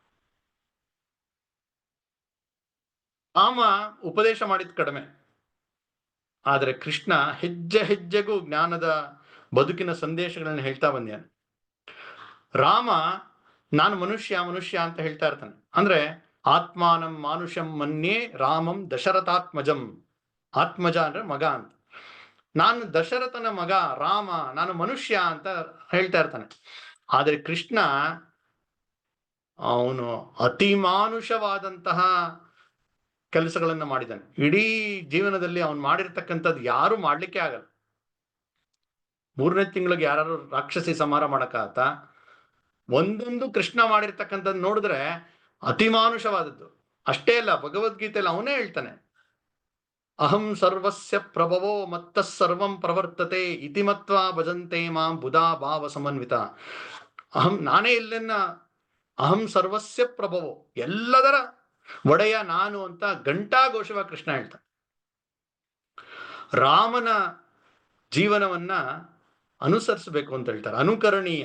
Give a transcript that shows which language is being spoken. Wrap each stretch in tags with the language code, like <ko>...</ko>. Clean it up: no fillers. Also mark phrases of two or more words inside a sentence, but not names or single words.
<kn>ರಾಮ ಉಪದೇಶ ಮಾಡಿದ ಕಡಿಮೆ, ಆದ್ರೆ ಕೃಷ್ಣ ಹೆಜ್ಜೆ ಹೆಜ್ಜೆಗೂ ಜ್ಞಾನದ ಬದುಕಿನ ಸಂದೇಶಗಳನ್ನ ಹೇಳ್ತಾ ಬಂದ್ಯಾನೆ. ರಾಮ ನಾನು ಮನುಷ್ಯ ಅಂತ ಹೇಳ್ತಾ ಇರ್ತಾನೆ.</kn> <sa>ಅಂದ್ರೆ ಆತ್ಮಾನಂ ಮಾನುಷಂ ಮನ್ಯೇ ರಾಮಂ ದಶರಥಾತ್ಮಜಂ.</sa> <kn>ಆತ್ಮಜ ಅಂದ್ರೆ ಮಗ ಅಂತ. ನಾನು ದಶರಥನ ಮಗ ರಾಮ, ನಾನು ಮನುಷ್ಯ ಅಂತ ಹೇಳ್ತಾ ಇರ್ತಾನೆ. ಆದ್ರೆ ಕೃಷ್ಣ ಅವನು ಅತಿ ಮಾನುಷವಾದಂತಹ ಕೆಲಸಗಳನ್ನ ಮಾಡಿದ್ದಾನೆ. ಇಡೀ ಜೀವನದಲ್ಲಿ ಅವನು ಮಾಡಿರ್ತಕ್ಕಂಥದ್ದು ಯಾರು ಮಾಡ್ಲಿಕ್ಕೆ ಆಗಲ್ಲ. 3ನೇ ತಿಂಗಳಿಗೆ ಯಾರು ರಾಕ್ಷಸಿ ಸಂಹಾರ ಮಾಡಕ್ಕಾಗತ್ತ? ಒಂದೊಂದು ಕೃಷ್ಣ ಮಾಡಿರ್ತಕ್ಕಂಥದ್ದು ನೋಡಿದ್ರೆ ಅತಿ ಮಾನುಷವಾದದ್ದು. ಅಷ್ಟೇ ಅಲ್ಲ, ಭಗವದ್ಗೀತೆಯಲ್ಲಿ ಅವನೇ ಹೇಳ್ತಾನೆ,</kn> <sa>ಅಹಂ ಸರ್ವಸ್ಯ ಪ್ರಭವೋ ಮತ್ತಃ ಸರ್ವಂ ಪ್ರವರ್ತತೆ ಇತಿ ಮತ್ವಾ ಭಜಂತೆ ಮಾಂ ಬುಧಾ ಭಾವ ಸಮನ್ವಿತ.</sa> <kn>ನಾನೇ ಎಲ್ಲೆನ್ನ</kn> <sa>ಅಹಂ ಸರ್ವಸ್ಯ ಪ್ರಭವೋ,</sa> <kn>ಎಲ್ಲದರ ಒಡೆಯ ನಾನು ಅಂತ ಘಂಟಾಘೋಷವಾಗಿ ಕೃಷ್ಣ ಹೇಳ್ತಾನೆ. ರಾಮನ ಜೀವನವನ್ನ ಅನುಸರಿಸಬೇಕು ಅಂತ ಹೇಳ್ತಾರೆ, ಅನುಕರಣೀಯ.</kn>